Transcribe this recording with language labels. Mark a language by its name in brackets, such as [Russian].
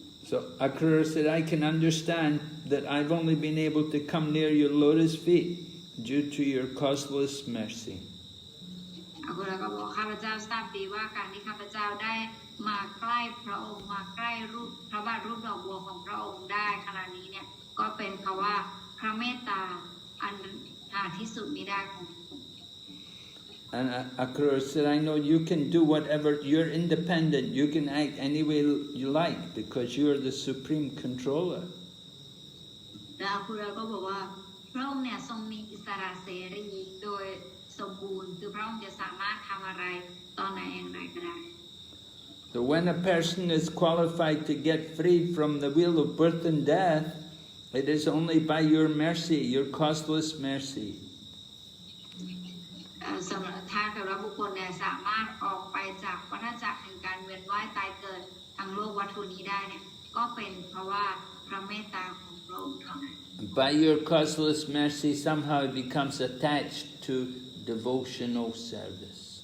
[English] So Akrura said, I can understand that I've only been able to come near your lotus feet due to your causeless mercy. [Thai] อากุระก็บอกข้าพเจ้าทราบดีว่าการที่ข้าพเจ้าได้มาใกล้พระองค์มาใกล้รูปพระบาทรูปดอกบัวของพระองค์ได้ขณะนี้เนี่ยก็เป็นเพราะว่าพระเมตตาอันหาที่สุดมิได้ของ [English] And Akrura said, I know you can do whatever, you're independent, you can act any way you like because you're the supreme controller. [Thai] แล้วอาคุระก็บอกว่าพระองค์เนี่ยทรงมีอิสระเสรีโดยสมบูรณ์คือพระองค์จะสามารถทำอะไรตอนไหนอย่างไรก็ได้ [English] So when a person is qualified to get free from the wheel of birth and death, it is only by your mercy, your costless mercy. [Thai] สำหรับถ้าเกิดว่าบุคคลเนี่ยสามารถออกไปจากวัฏจักรแห่งการเวียนว่ายตายเกิดทางโลกวัตถุนี้ได้เนี่ยก็เป็นเพราะว่าพระเมตตาของพระองค์เท่านั้น [English] By your causeless mercy, somehow it becomes attached to devotional service.